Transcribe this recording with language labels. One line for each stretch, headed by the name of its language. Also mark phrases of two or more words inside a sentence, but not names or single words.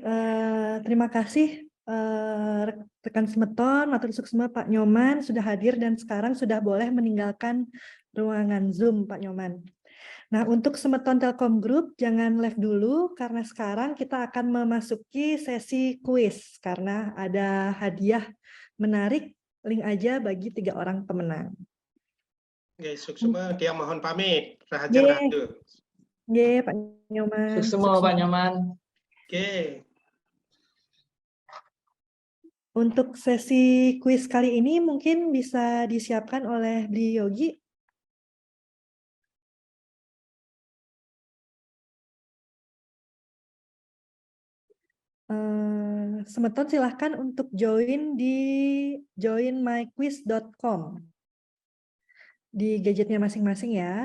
Indonesian: Terima kasih rekan Semeton,
Balinese: Matur Suksma,
Indonesian: Pak Nyoman sudah hadir dan sekarang sudah boleh meninggalkan ruangan Zoom, Pak Nyoman. Nah, untuk Semeton Telkom Group jangan live dulu karena sekarang kita akan memasuki sesi kuis karena ada hadiah menarik, link aja bagi 3 orang pemenang. Oke, Suksma, dia mohon pamit. Ye. Rahayu. Ye, Pak Nyoman. Suksma, Pak Nyoman. Oke. Untuk sesi kuis kali ini mungkin bisa disiapkan oleh Bli Yogi. Semeton silahkan untuk join di joinmyquiz.com di gadgetnya masing-masing ya.